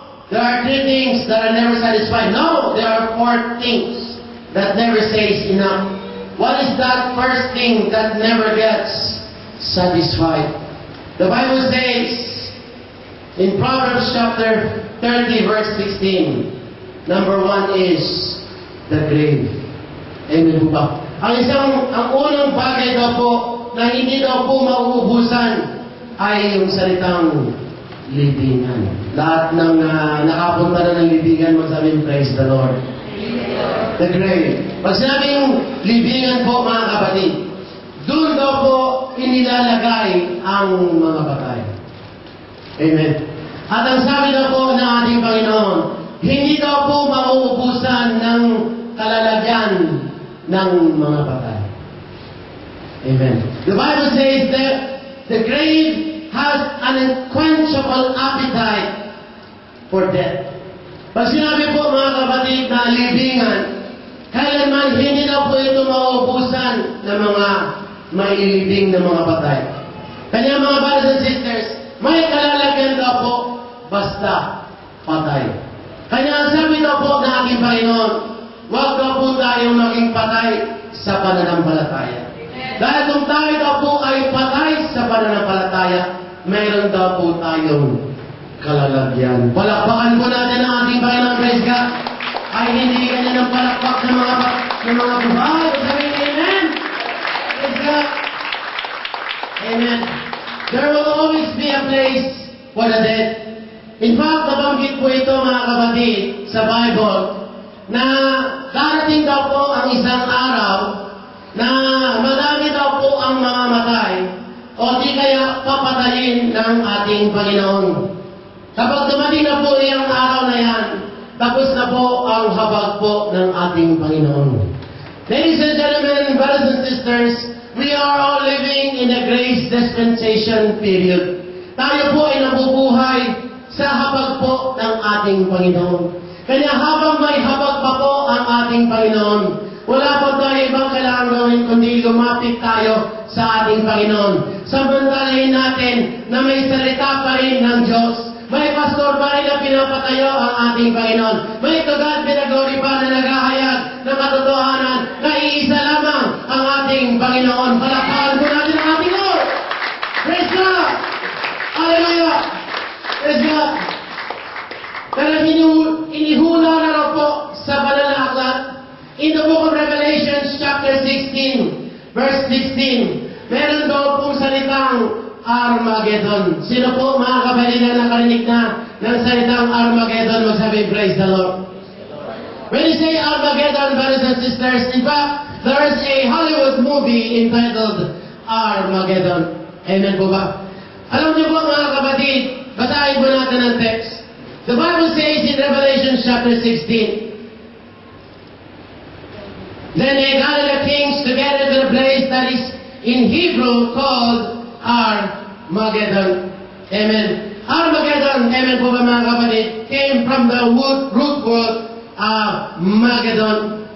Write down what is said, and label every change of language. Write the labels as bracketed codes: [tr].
[en] There are three things that are never satisfied. No, there are four things that never says enough. What is that first thing that never gets satisfied? The Bible says in Proverbs chapter 30 verse 16, number 1 is the grave. [tl] Amen po ba? Ang unang bagay daw po na hindi daw po mauubusan ay yung salitang libingan. Lahat ng nakapunta na ng libingan, magsabing [en] praise the Lord. The grave. [tl] Pag sinabing libingan po mga kapatid, doon daw po inilalagay ang mga patay. Amen. At ang sabi daw po ng ating Panginoon, hindi daw po mauubusan ng kalalagyan ng mga patay. Amen. [en] The Bible says that the grave has an unquenchable appetite for death. [tl] Pag sinabi po mga kapatid na libingan, kailanman hindi daw po ito mauubusan ng mga mailibing na mga patay. Kanya mga [en] brothers and sisters, [tl] may kalalagyan daw po basta patay. Kanya sabi daw po ng aking Panginoon, huwag daw po tayong maging patay sa pananampalataya. Dahil kung tayo daw po ay patay sa pananampalataya, mayroon daw po tayong kalalagyan. Palakpakan po natin ang ating Panginoon, [en] praise God. [tl] Ay hindi ganyan ang palakpak ng mga buhay. Sabihin, amen. [en] Praise God. [tl] Amen. [en] There will always be a place for the dead. In fact, [tl] nabanggit po ito mga kapatid sa Bible na darating daw po ang isang araw na marami daw po ang mga matay o di kaya papatayin ng ating Panginoon. Kapag dumating na po yung araw na yan, tapos na po ang habag po ng ating Panginoon. [en] Ladies and gentlemen, brothers and sisters, we are all living in a grace dispensation period. [tl] Tayo po ay nabubuhay sa habag po ng ating Panginoon. Kaya habang may habag pa po ang ating Panginoon, wala pa tayo ibang kailangan gawin kundi lumapit tayo sa ating Panginoon. Samantalahin natin na may salita pa rin ng Diyos. May pastor pa rin na pinapatayo ang ating Panginoon. May tugad pinagori pa na naghahayag ng katotohanan na iisa lamang ang ating Panginoon. Palakpakan po natin ang ating Lord. [en] Praise God! Hallelujah! Praise God! [tl] Kaya inihula na raw po sa banal na aklat. [en] In the book of Revelation, chapter 16, verse 16, [tl] meron daw pong salitang [en] Armageddon. [tl] Sino po mga kapatid na nakarinig na ng salitang Armageddon? Magsabi, [en] praise the Lord. When you say Armageddon, brothers and sisters, in fact, there is a Hollywood movie entitled Armageddon. [tl] Amen po ba? Alam niyo po mga kapatid, basahin po natin ang text. [en] The Bible says in Revelation chapter 16, then they gathered the kings together to the place that is in Hebrew called Armageddon. Amen. Armageddon, [tl] amen po ba mga kapatid, [en] came from the root word Mageddon.